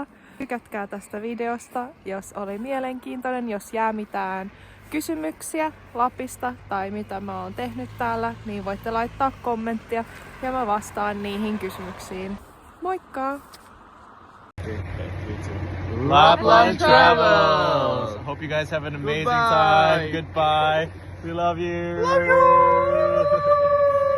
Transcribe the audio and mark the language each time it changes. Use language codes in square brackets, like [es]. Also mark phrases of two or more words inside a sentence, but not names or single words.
[fi] Tykätkää tästä videosta, jos oli mielenkiintoinen. Jos jää mitään kysymyksiä Lapista tai mitä mä oon tehnyt täällä, niin voitte laittaa kommenttia ja mä vastaan niihin kysymyksiin. Moikka! [en] Lapland Travels! Hope you guys have an amazing time. Goodbye. We love you. Love you.